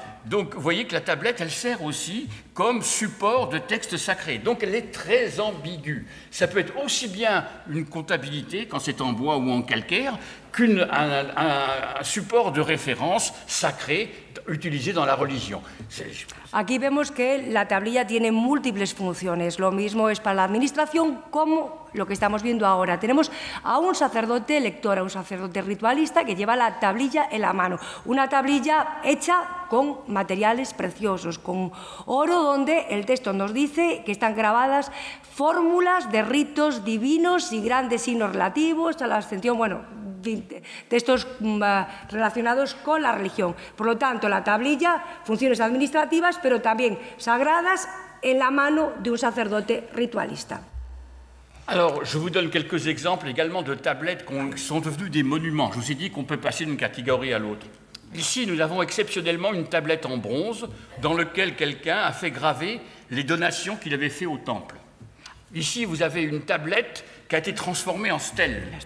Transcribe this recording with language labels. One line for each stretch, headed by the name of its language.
French: Donc vous voyez que la tablette, elle sert aussi comme support de textes sacrés. Donc elle est très ambiguë. Ça peut être aussi bien une comptabilité, quand c'est en bois ou en calcaire, qu'un support de référence sacré utilisé dans la religion.
Spanish: Aquí vemos que la tablilla tiene múltiples funciones. Lo mismo es para la administración como lo que estamos viendo ahora. Tenemos a un sacerdote lector, a un sacerdote ritualista que lleva la tablilla en la mano. Una tablilla hecha con materiales preciosos, con oro, donde el texto nos dice que están grabadas fórmulas de ritos divinos y grandes signos relativos a la ascensión, bueno, textos relacionados con la religión. Por lo tanto, la tablilla, funciones administrativas, pero también sagradas en la mano de un sacerdote ritualista.
French: Alors, je vous donne quelques exemples également de tablettes qui sont devenues des monuments. Je vous ai dit qu'on peut passer d'une catégorie à l'autre. Ici, nous avons exceptionnellement une tablette en bronze dans laquelle quelqu'un a fait graver les donations qu'il avait faites au temple. Ici, vous avez une tablette qui a été transformée en stèle.